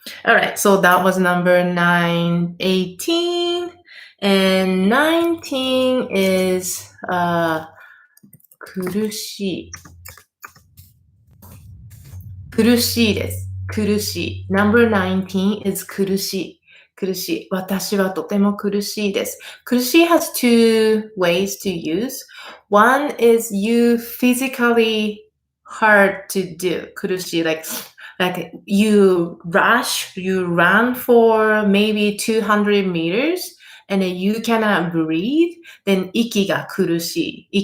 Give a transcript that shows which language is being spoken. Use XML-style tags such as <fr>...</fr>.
<en>Alright, so that was number 18. And 19 is 苦しい。</en> <ja>苦しいです。苦しい。</ja> <en>Number 19 is 苦しい。</en> <ja>苦しい。私はとても苦しいです。</ja> <en>苦しい has two ways to use. One is you physically hard to do. 苦しい like you run for maybe 200 meters and then you cannot breathe, then 息が苦しい。</en>